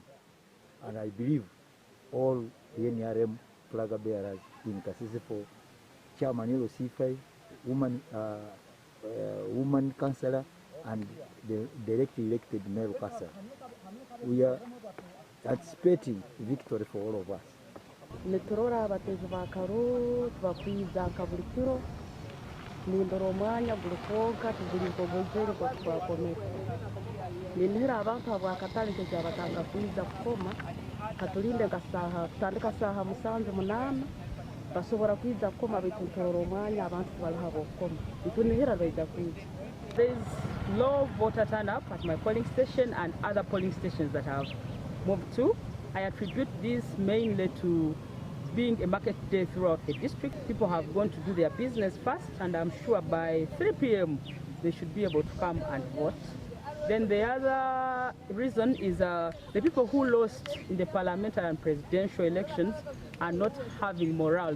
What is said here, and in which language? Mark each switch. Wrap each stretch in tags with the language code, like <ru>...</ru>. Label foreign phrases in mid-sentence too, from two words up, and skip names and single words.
<en>And I believe all the NRM flag bearers in Kasese for Chairman LC5, woman councillor, and the directly elected male councillor. We are anticipating victory for all of us.</en> <ttj>Niturora abatezi ba karo tubakwiza buri kiro nindora omwanya guri konka tugurinko bwezere ko twakomera ninhira abantu abakatali kyabatanga kwiza kukoma katulinde gasaha tutandika saha 7:08 basobora kwiza kukoma bituntorora omwanya abantu balihabo kukoma itunihira baija kwiza.</ttj> <en>There is low voter turnout at my polling station and other polling stations that I've moved to. I attribute this mainly to being a market day throughout the district. People have gone to do their business first, and I'm sure by 3 p.m. they should be able to come and vote. Then the other reason is the people who lost in the parliamentary and presidential elections are not having morale.</en>